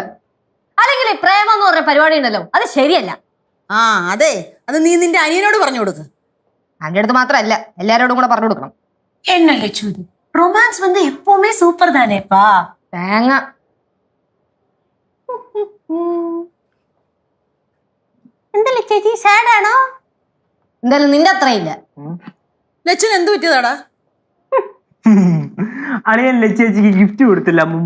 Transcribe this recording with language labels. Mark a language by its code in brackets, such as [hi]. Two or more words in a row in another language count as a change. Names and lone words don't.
[ml] അല്ലെങ്കിൽ പ്രേമം എന്ന് പറഞ്ഞ പരിപാടി ഉണ്ടല്ലോ, അത് ശരിയല്ല. ആ അതെ, അത് നീ നിന്റെ അനിയനോട് പറഞ്ഞു കൊടുക്ക്. എന്റെ അടുത്ത് മാത്രല്ല, എല്ലാരോടും കൂടെ പറഞ്ഞു കൊടുക്കണം. [ta] என்ன லட்சு, ரொமான்ஸ் வந்து எப்பவுமே சூப்பர் தானேப்பா. [ml] തേങ്ങ. എന്തല്ലേ ചേച്ചി, സാഡ് ആണോ? എന്തായാലും നിന്റെ അത്രയില്ല. ലച്ചുന് എന്തു പറ്റിയതാടാ? അളിയല്ലേ ചേച്ചിക്ക് ഗിഫ്റ്റ് കൊടുത്തില്ല അമ്മൂമ്മ?